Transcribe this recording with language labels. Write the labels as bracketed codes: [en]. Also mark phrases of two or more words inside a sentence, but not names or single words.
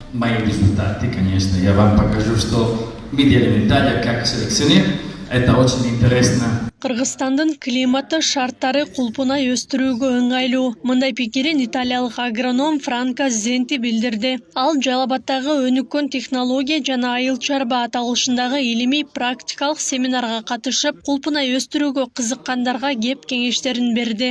[ru] мои результаты, конечно. Я вам покажу, что мы делаем далее, как селекционер. Это очень интересно. [ky] Кыргызстандын климаты шарттары кулпунай өстүрүүгө ыңгайлуу. Мындай пикирин италиялык агроном Франко Зенти билдирди. Ал Жалал-Абадтагы өнүккөн технология жана айыл чарба аталышындагы илимий практикалык семинарга катышып, кулпунай өстүрүүгө кызыккандарга кеп кеңештерин берди.